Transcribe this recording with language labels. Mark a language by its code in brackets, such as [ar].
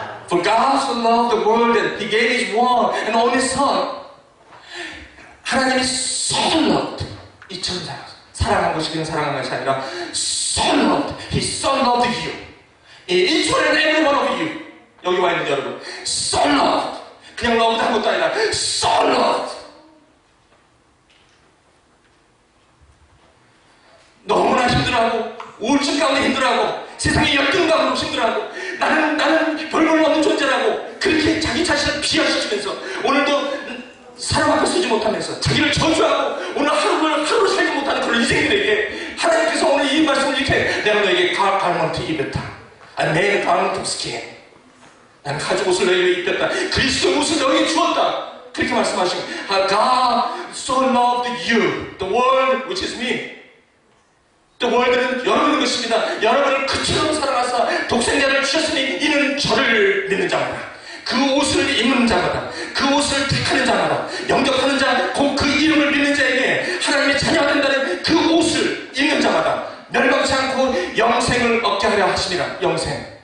[en] For God so loved the world that He gave His one and only Son. 하나님이 so loved. [ko] 이처럼 사랑한 것이 그냥 사랑한 것이 아니라 [en] so loved. His Son loved you. Each one and every one of you. [ko] 여기 와 있는 여러분. [en] So loved. [ko] 그냥 loved 한 것도 아니라 [en] so loved. [ko] 너무나 힘들어하고 우울증 가운데 힘들어하고 세상의 열등감으로 힘들어하고 나는 별볼일 없는 존재라고 그렇게 자기 자신을 비하시키면서 오늘도 사람 앞에 서지 못하면서 자기를 저주하고 오늘 하루를 살지 못하는 그런 인생들에게 하나님께서 오늘 이 말씀을 이렇게 내가 너에게 가르먼트 입혔다. 내 가르먼트 스킨. 난 가죽 옷을 너에게 입혔다. 그리스도 옷을 너에게 주었다. 그렇게 말씀하시고 [en] God so loved you, the world which is me. The world [ko] 는 여러분의 것입니다. 여러분을 그처럼 사랑하사 독생자를 주셨으니 이는 저를 믿는 자마다 그 옷을 입는 자마다 그 옷을 택하는 자마다 영접하는 자 곧 그 이름을 믿는 자에게 하나님의 자녀가 된다는 그 옷을 입는 자마다 멸망치 않고 영생을 얻게 하려 하십니다. 영생.